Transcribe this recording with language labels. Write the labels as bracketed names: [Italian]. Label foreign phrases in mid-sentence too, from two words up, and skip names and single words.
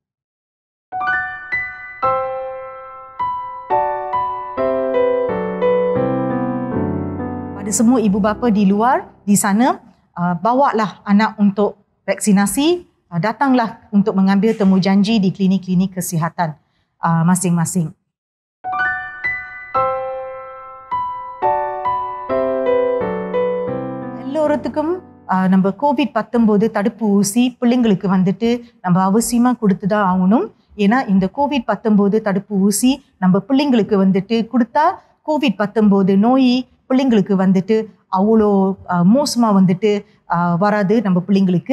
[Malay] Pada semua ibu bapa di luar, di sana, bawalah anak untuk vaksinasi, datanglah untuk mengambil temujanji di klinik-klinik kesihatan masing-masing. [Tamil] எல்லோருக்கும் நம்ம கோவிட்-19 தடுப்பு ஊசி பிள்ளைங்களுக்கு வந்துட்டு நம்ம அவசியமா கொடுத்துதான் ஆகணும். ஏன்னா இந்த கோவிட்-19 தடுப்பு ஊசி நம்ம பிள்ளைங்களுக்கு வந்துட்டு கொடுத்தா கோவிட்-19 நோய் பிள்ளைங்களுக்கு வந்துட்டு அவ்வளோ மோசமா வந்துட்டு வராது நம்ம பிள்ளைங்களுக்கு.